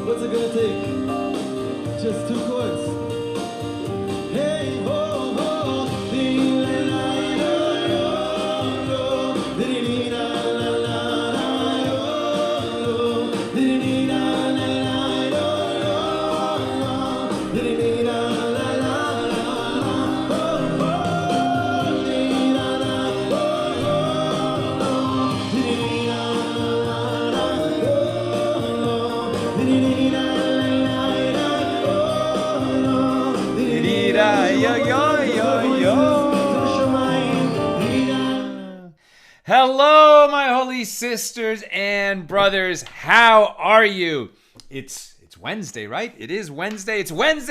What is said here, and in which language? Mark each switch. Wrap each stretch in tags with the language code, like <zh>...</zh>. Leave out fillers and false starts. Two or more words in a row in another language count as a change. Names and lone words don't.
<en>gonna take just two chords. Hey ho ho, dee la la yo yo yo, dee dee la la la la yo yo, dee dee la la la yo yo, dee dee la la la la ho ho, dee la la ho ho, dee dee la la la yo yo, dee dee la la la yo yo, yo yo yo. Hello, my holy sisters and brothers. How are you? It's Wednesday, right? It is Wednesday. It's Wednesday.</en>